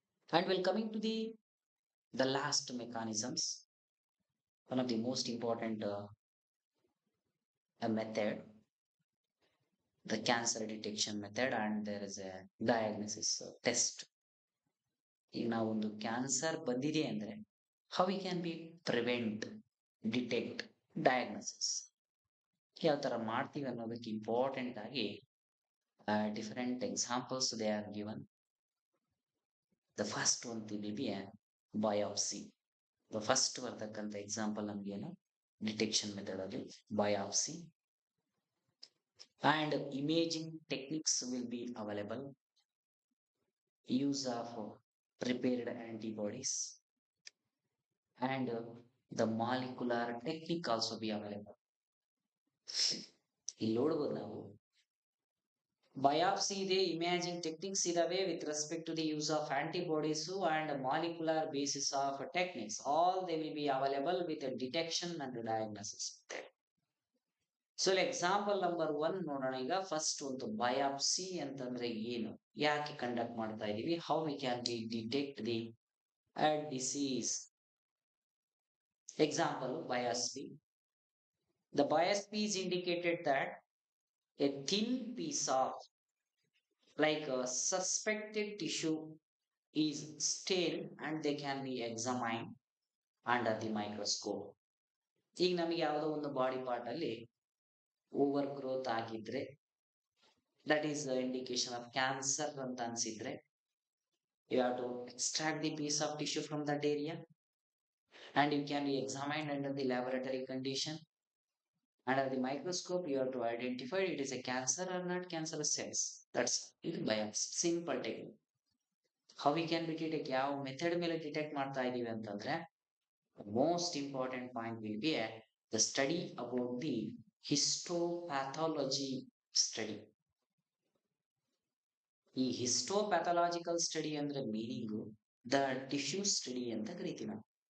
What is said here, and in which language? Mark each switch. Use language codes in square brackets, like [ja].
[en] And we're coming to the last mechanisms, one of the most important method, the cancer detection method, and there is a diagnosis test. [kn] ಈಗ ನಾವು ಒಂದು cancer ಬಂದಿದೆ ಅಂದ್ರೆ [en] how we can be prevent, detect, diagnosis [kn] ಯಾವ ತರ ಮಾಡ್ತೀವಿ ಅನ್ನೋದಕ್ಕೆ important ಆಗಿ [en] different examples they are given. The first one will be a biopsy. The first [kn] ಬರ್ತಕ್ಕಂಥ ಎಕ್ಸಾಂಪಲ್ ನಮ್ಗೆ ಏನು, ಡಿಟೆಕ್ಷನ್ ಮೆಥಡ್ ಅಲ್ಲಿ biopsy. [en] And imaging techniques will be available. Use of prepared antibodies and the molecular technique also be available. [kn] ಇಲ್ಲಿ ನೋಡ್ಬೋದು ನಾವು biopsy ಇದೆ, imaging techniques ಇದಾವೆ [en] with respect to the use of antibodies and molecular basis of techniques. All they will be available with a detection and diagnosis. [kn] So example number one ನೋಡೋಣ. ಈಗ first ಒಂದು biopsy ಅಂತಂದ್ರೆ ಏನು, ಯಾಕೆ conduct ಮಾಡ್ತಾ ಇದೀವಿ, [en] How we can be detect the disease. [kn] Example biopsy. [en] The biopsy is indicated that a thin piece of like a suspected tissue is stained and they can be examined under the microscope. [kn] ಈಗ ನಮಗೆ ಯಾವುದೋ ಒಂದು body part ಅಲ್ಲಿ over growth ಆಗಿದ್ರೆ, [en] that is indication of cancer [kn] ಅಂತ ಅನ್ಸಿದ್ರೆ, [en] you have to extract the piece of tissue from that area and you can be examined under the laboratory condition. Under the microscope you have to identify it is a cancer or not cancerous cells. That's it. Biopsy simple technique. How we can detect, [kn] ಯಾವ method ಮೇಲೆ detect ಮಾಡ್ತಾ ಇದೀವಿ ಅಂತಂದ್ರೆ, [en] Most important point will be the study about the histopathology study. [kn] ಈ ಹಿಸ್ಟೋಪ್ಯಾಥಾಲಜಿಕಲ್ study ಅಂದ್ರೆ meaning the tissue study ಅಂತ ಕರಿತೀವಿ ನಾವು.